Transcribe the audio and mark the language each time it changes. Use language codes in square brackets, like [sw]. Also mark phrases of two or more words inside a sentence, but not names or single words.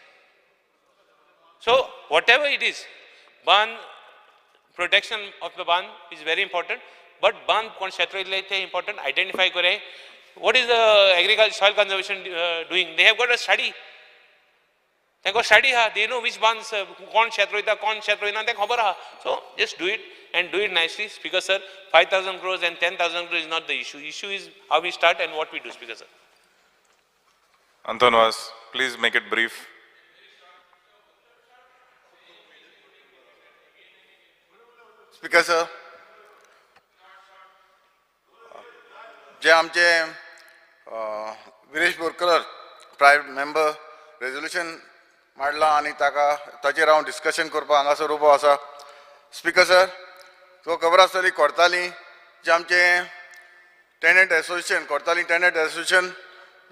[en] So whatever it is, band protection of the band is very important. But band conceptually important. Identify kore. What is the agriculture soil conservation doing? They have got a study. They got study. They know which bands [kok] kon kshetroita, kon kshetroina. [en] They [kok] khabar ha. [en] So just do it and do it nicely, Speaker Sir. 5,000 crores and 10,000 crores is not the issue. Issue is how we start and what we do, Speaker Sir. Anton Was, please make it brief. Speaker sir, [kok] जे आमचे विरेश बोरकर [en] private member resolution [kok] मांडला आनी ताचेर हांव डिस्कशन करपाक हांगासर उबो आसा. [en] Speaker sir, [kok] तुका खबर आसतली कोर्ताली जे आमचे [en] tenant association [kok] कोर्ताली [en] tenant association [kok] जे